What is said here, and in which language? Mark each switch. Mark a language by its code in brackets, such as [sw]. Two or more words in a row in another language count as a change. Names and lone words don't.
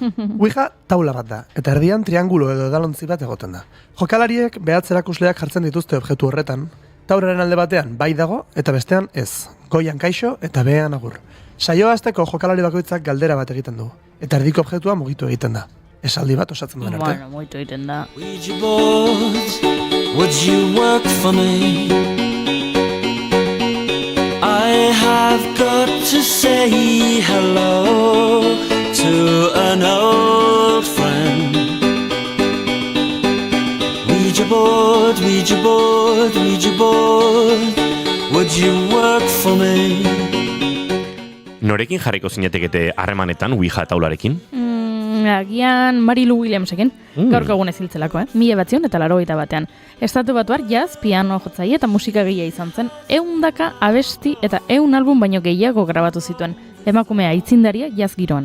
[eu] Ouija taula bat da, eta erdian triangulo edo edalontzi bat egoten da. Jokalariek behatzerakusleak jartzen dituzte objektu horretan, tauraren alde batean bai dago eta bestean ez, goian kaixo eta behean agur. Saioa hasteko jokalari bakoitzak galdera bat egiten du, eta erdiko objektua mugitu egiten da. Esaldi bat osatzen duen arte. Bueno, mugitu egiten da. [en] Ouija board, would you work for me? I have got to say hello to an old friend. Ouija board, Ouija board, Ouija board, would you work for me? [eu] Norekin jarriko zinetekete harremanetan Ouija taularekin? Agian Marilu Williamsekin, gaurko egun eziltzelako, 1981 Estatu Batuar jazz, piano jotzaile eta musikagilea izan zen, 100 abesti eta 100 album baino gehiago grabatu zituen, emakumea aitzindaria jazz giroan.